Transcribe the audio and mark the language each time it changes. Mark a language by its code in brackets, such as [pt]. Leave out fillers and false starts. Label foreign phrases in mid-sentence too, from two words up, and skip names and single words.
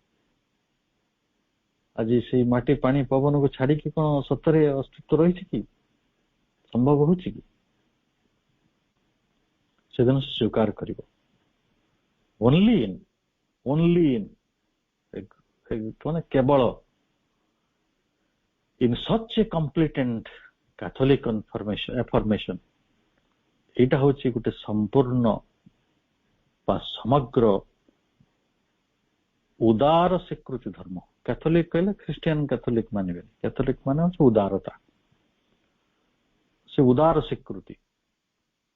[or] ଆଜି ସେଇ ମାଟି ପାଣି ପବନକୁ ଛାଡିକି କଣ ସତରେ ଅସ୍ତିତ୍ୱ ରହିଛି କି? ସମ୍ଭବ ହଉଛି କି? ସେଦିନ ସେ ସ୍ୱୀକାର କରିବ। [en] only in [or] ମାନେ କେବଳ [en] in such a complete and Catholic affirmation, [or] ଏଇଟା ହଉଛି ଗୋଟେ ସମ୍ପୂର୍ଣ୍ଣ ବା ସମଗ୍ର ଉଦାର ସ୍ୱୀକୃତି ଧର୍ମ। କ୍ୟାଥୋଲିକ କହିଲେ [en] Christian Catholic [or] ମାନିବେନି, କ୍ୟାଥୋଲିକ ମାନେ ହଉଛି ଉଦାରତା, ସେ ଉଦାର ସ୍ୱୀକୃତି।